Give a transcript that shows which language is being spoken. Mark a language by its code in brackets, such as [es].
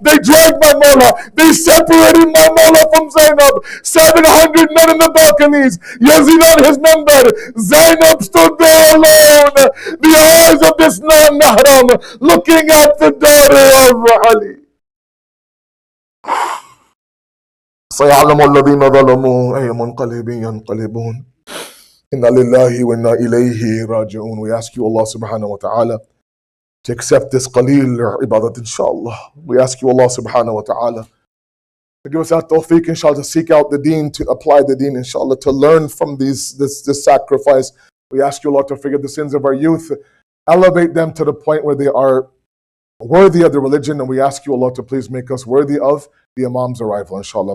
[en] They dragged my Mawla. They separated my Mawla from Zainab. 700 men in the balconies. Yazid on his number. Zainab stood there alone. The eyes of this non-mahram looking at the daughter of Ali. [ar] سيعلم الذين ظلموا أي منقلب ينقلبون إنا لله وإنا إليه راجعون. [en] We ask you, Allah subhanahu wa ta'ala, to accept this qaleel ibadat, inshallah. We ask you, Allah subhanahu wa ta'ala, to give us that tawfiq, inshallah, to seek out the deen, to apply the deen, inshallah, to learn from this sacrifice. We ask you, Allah, to forgive the sins of our youth, elevate them to the point where they are worthy of the religion, and we ask you, Allah, to please make us worthy of the Imam's arrival, inshallah.